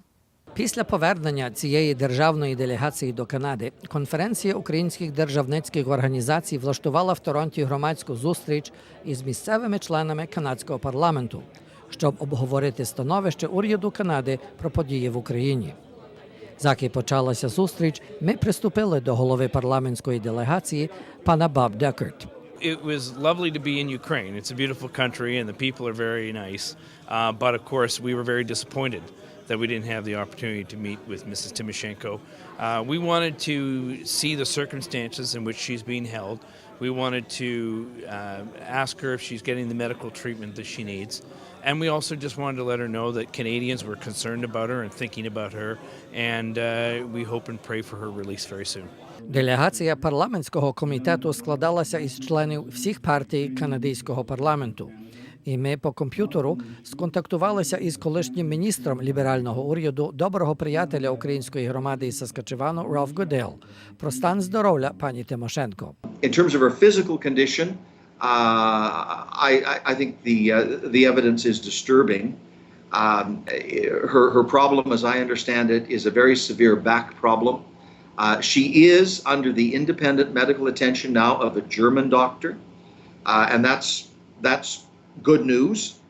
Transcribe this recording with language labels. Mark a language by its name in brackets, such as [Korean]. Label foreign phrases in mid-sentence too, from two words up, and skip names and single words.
[Ukrainian] Після повернення цієї державної делегації до Канади конференція українських державницьких організацій влаштувала в Торонті громадську зустріч із місцевими членами канадського парламенту, щоб обговорити становище уряду Канади про події в Україні. Заки почалася зустріч, ми приступили до голови парламентської делегації пана Боб Деккерт. [English] It was lovely to be in Ukraine. It's a beautiful country and the people are very nice. But of course, we were very disappointed that we didn't have the opportunity to meet with Mrs. Tymoshenko. We wanted to see the circumstances in which she's being held. We wanted to ask her if she's getting the medical treatment that she needs. And we also just wanted to let her know that Canadians were concerned about her and thinking about her. And we hope and pray for her release very soon. [Ukrainian] Делегація парламентського комітету складалася із членів всіх партій канадського парламенту. І ми по комп'ютеру сконтактувалися із колишнім міністром ліберального уряду, доброго приятеля української громади із Саскачевану Ральф Гудел про стан здоров'я пані Тимошенко. [English] In terms of her physical condition, I think the evidence is disturbing. Her problem, as I understand it, is a very severe back problem. She is under the independent medical attention now of a German doctor, and that's good news.